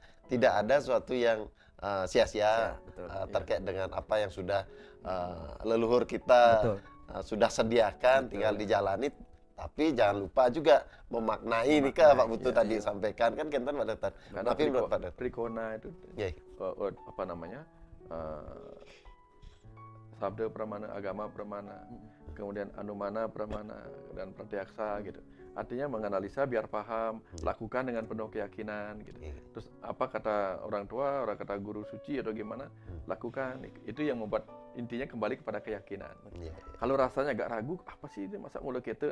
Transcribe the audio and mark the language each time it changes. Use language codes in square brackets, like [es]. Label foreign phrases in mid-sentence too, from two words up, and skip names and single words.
[id] Tidak ada sesuatu yang sia-sia terkait dengan apa yang sudah leluhur kita sudah sediakan, tinggal dijalani. Tapi jangan lupa juga memaknai nih Pak Putu tadi sampaikan kan kita pada tapi pada Prikona itu apa namanya? Sabda pramana, agama pramana, kemudian anumana pramana dan pratyaksa gitu. Artinya menganalisa biar paham, lakukan dengan penuh keyakinan gitu. Terus apa kata orang tua, orang kata guru suci atau gimana, lakukan. Itu yang membuat intinya kembali kepada keyakinan. Kalau rasanya agak ragu, apa sih ini masa mulai gitu?